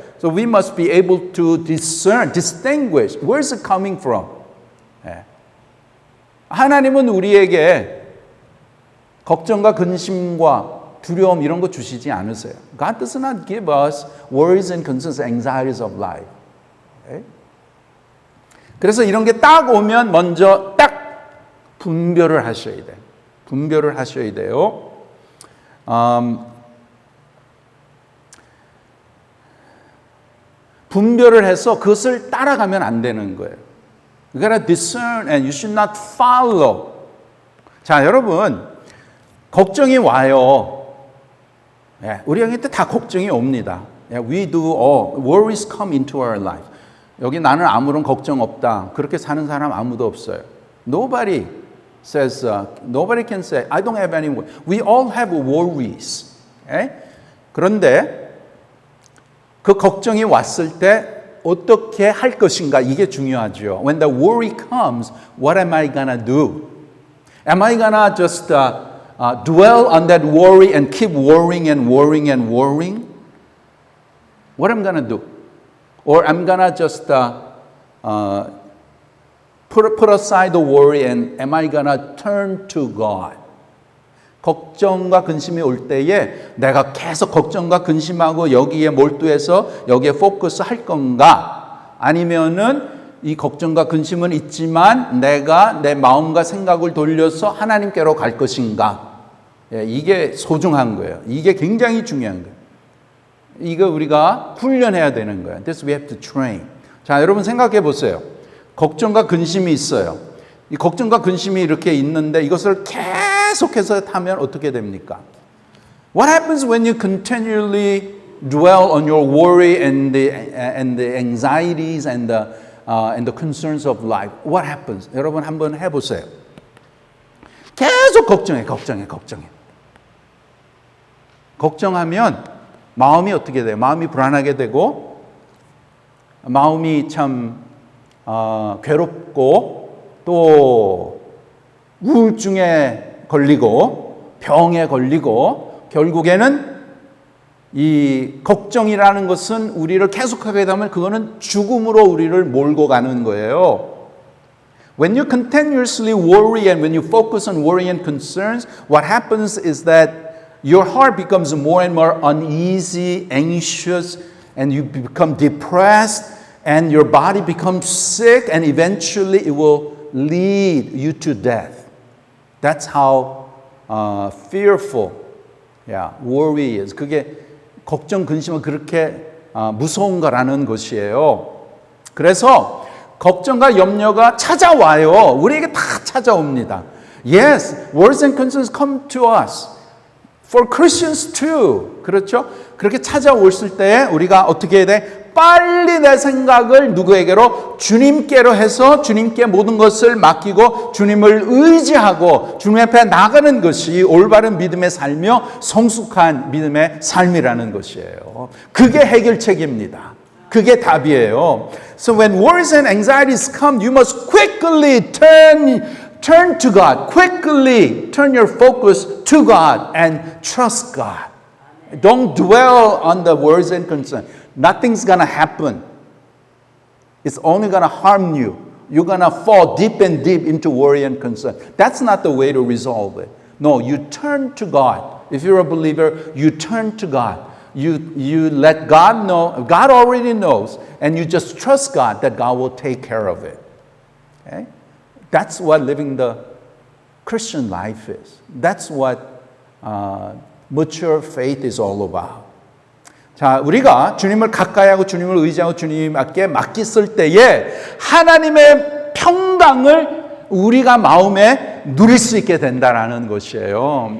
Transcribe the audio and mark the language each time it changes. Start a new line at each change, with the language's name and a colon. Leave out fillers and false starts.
English: So we must be able to distinguish. Where is it coming from?
Korean: 하나님은 우리에게 걱정과 근심과 두려움 이런 거 주시지 않으세요.
English: God does not give us worries and concerns, anxieties of life. Okay?
Korean: 그래서 이런 게 딱 오면 먼저 딱 분별을 하셔야 돼요. 분별을 하셔야 돼요. 분별을 해서 그것을 따라가면 안 되는 거예요.
English: You gotta discern and you should not follow.
Korean: 자, 여러분. 걱정이 와요. 우리한테 다 걱정이 옵니다.
English: We do all. Worries come into our life.
Korean: 여기 나는 아무런 걱정 없다. 그렇게 사는 사람 아무도 없어요.
English: Nobody says, nobody can say, I don't have any worries. We all have worries.
Korean: 그런데 그 걱정이 왔을 때 어떻게 할 것인가 이게 중요하죠.
English: When the worry comes, what am I gonna do? Am I gonna just dwell on that worry and keep worrying and worrying and worrying? What am I going to do? Or I'm going to just put aside the worry and am I going to turn to God?
Korean: 걱정과 근심이 올 때에 내가 계속 걱정과 근심하고 여기에 몰두해서 여기에 포커스 할 건가? 아니면은 이 걱정과 근심은 있지만 내가 내 마음과 생각을 돌려서 하나님께로 갈 것인가? 이게 소중한 거예요. 이게 굉장히 중요한 거예요. 이거 우리가 훈련해야 되는 거예요.
English: This we have to train.
Korean: 자, 여러분 생각해 보세요. 걱정과 근심이 있어요. 이 걱정과 근심이 이렇게 있는데 이것을 계속해서 하면 어떻게 됩니까?
English: What happens when you continually dwell on your worry and the anxieties and the concerns of life? What happens?
Korean: 여러분 한번 해보세요. 계속 걱정해. 걱정하면 마음이 어떻게 돼요? 마음이 불안하게 되고 마음이 참 괴롭고 또 우울증에 걸리고 병에 걸리고 결국에는 이 걱정이라는 것은 우리를 계속하게 되면 그거는 죽음으로 우리를 몰고 가는 거예요.
English: When you continuously worry and when you focus on worry and concerns, what happens is that your heart becomes more and more uneasy, anxious, and you become depressed, and your body becomes sick, and eventually it will lead you to death. That's how fearful, worry is.
Korean: 그게 걱정, 근심은 그렇게 무서운 거라는 것이에요. 그래서 걱정과 염려가 찾아와요. 우리에게 다 찾아옵니다.
English: Yes, worries and concerns come to us. For Christians too.
Korean: 그렇죠? 그렇게 찾아왔을 때 우리가 어떻게 해야 돼? 빨리 내 생각을 누구에게로? 주님께로 해서 주님께 모든 것을 맡기고 주님을 의지하고 주님 앞에 나가는 것이 올바른 믿음의 삶이며 성숙한 믿음의 삶이라는 것이에요. 그게 해결책입니다. 그게 답이에요.
English: So when worries and anxieties come, you must quickly turn to God. Quickly turn your focus to God and trust God. Don't dwell on the worries and concerns. Nothing's going to happen. It's only going to harm you. You're going to fall deep and deep into worry and concern. That's not the way to resolve it. No, you turn to God. If you're a believer, you turn to God. You let God know. God already knows. And you just trust God that God will take care of it. Okay? That's what living the Christian life is. That's what mature faith is all about.
Korean: 자, 우리가 주님을 가까이하고 주님을 의지하고 주님께 맡겼을 때에 하나님의 평강을 우리가 마음에 누릴 수 있게 된다라는 것이에요.